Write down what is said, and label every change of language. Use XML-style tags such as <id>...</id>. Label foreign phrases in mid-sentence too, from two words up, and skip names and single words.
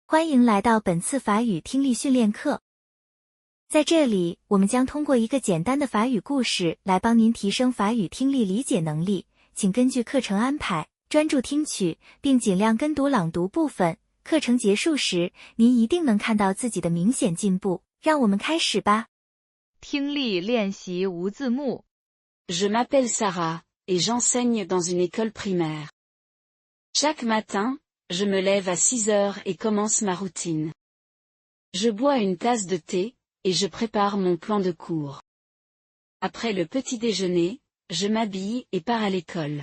<zh>欢迎来到本次法语听力训练课。在这里，我们将通过一个简单的法语故事来帮您提升法语听力理解能力，请根据课程安排，专注听取，并尽量跟读朗读部分。课程结束时，您一定能看到自己的明显进步。让我们开始吧。听力练习无字幕。</zh> <fr>Je m'appelle Sarah, et j'enseigne dans une école primaire. Chaque matin, je me lève à 6 heures et commence ma routine. Je bois une tasse de thé, et je prépare mon plan de cours. Après le petit déjeuner, je m'habille et pars à l'école.</fr>